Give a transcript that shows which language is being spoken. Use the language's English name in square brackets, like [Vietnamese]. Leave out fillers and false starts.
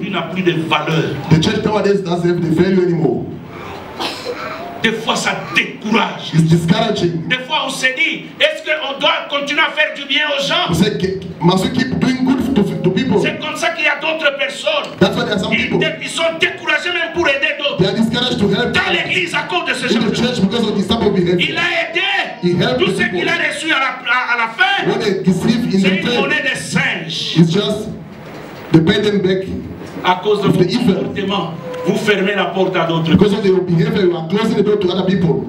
[English] The church nowadays doesn't have the value anymore. [French] Des fois, ça décourage. [English] It's discouraging. [French] Des fois, on se dit, est-ce qu'on doit continuer à faire du bien aux gens? [English] Must we keep doing good to people? [French] C'est comme ça qu'il y a d'autres personnes. [English] That's why there are some people. [French] Ils sont découragés même pour aider d'autres. [English] They are discouraged to help. [French] Dans l'église à cause de ce genre de choses. [English] Because of this type of behavior. [French] Il a aidé. Tout ce qu'il a reçu à la fin, c'est une monnaie de singe. [English] It's just they pay them back. [French] À cause de votre comportement, vous fermez la porte à d'autres. [English] Because of their behavior, you are closing the door to other people.